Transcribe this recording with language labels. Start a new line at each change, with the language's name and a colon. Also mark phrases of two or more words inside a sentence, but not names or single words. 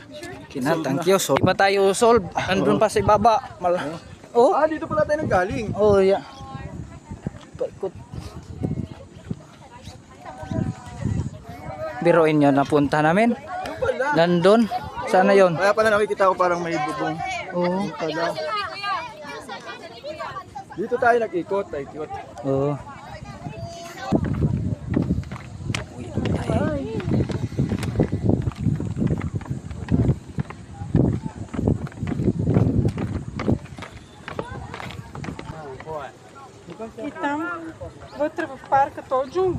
Filipino: Kina,
English: thank you. So,
Filipino: di ba tayo solve? Andun pa sa ibaba. Oh? Dito pala tayo nang galing.
English: Oh, yeah.
Filipino: Paikot. Biruin nyo, napunta namin. Yung pala. Nandun. Sana yon. Kaya pala nakikita ko parang may bubong. Oo. Pala. Dito tayo nag-ikot. Oo.
Bulgarian: И там, вътре в парка, то е джунгла.